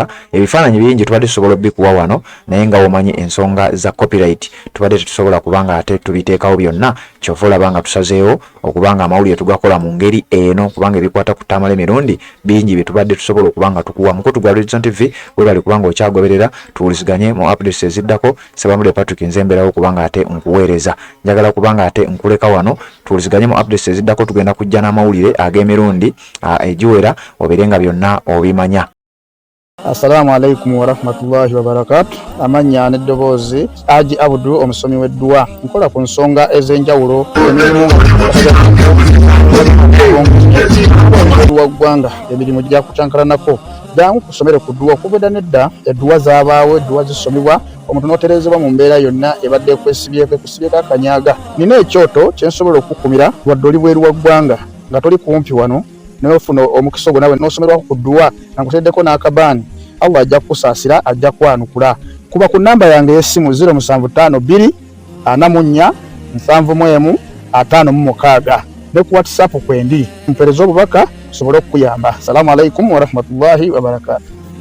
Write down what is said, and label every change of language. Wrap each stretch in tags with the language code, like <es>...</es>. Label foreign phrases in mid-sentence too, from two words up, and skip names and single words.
<lg>Ebifaananyi bingi tubadde tusobola bikuwa wano naye nga omanyi ensonga za copyright tubadde tusobola kubanga ate tubiteekawo byonna kyova olabanga tusazeewo okubanga amawulire tugakola mu ngeri eno kubanga ebikwata ku Tamale mirundi bingi bye tubadde tusobola okubanga tukuwa. Mukutu gwa Redzone TV we bali kubanga okyagoberera tuwuliziganye mu updates eziddako. Sebamule Patrick Nzemberawo kubanga ate nkuweereza njagala kubanga ate nkuleka wano tuwuliziganye mu updates eziddako tugenda kujja n'amawulire ag'emirundi egiwera oberenga byonna obimanya.</lg> <ar>السلام عليكم ورحمة الله وبركاته.</ar> <lg>Amanya n'eddoboozi Haji Abdul omusomi w'eddua nkola ku nsonga ez'enjawulo ggwanga emirimu gya kutankalanako jangu kusomere ku ddua okubeda nedda eddua zaabaawo eddua zisomibwa omuntu n'oterezebwa mu mbeera yonna ebadde ekwesibyeko akanyaga. Nina ekyoto kyensobola okukumira wadde oli bweru wa ggwanga nga toli kumpi wano n'ofuna omukisa ogwo nawe n'osomerwako ku ddua nga nkuteddeko n'akabaani Allah ajja kukusaasira ajja kwanukula. Kuba ku namba yange y'essimu 0752 44 71 56 ne ku WhatsApp kwendi mpereza obubaka sobole okuyamba.</lg> <ar>السلام عليكم ورحمة الله وبركاته.</ar>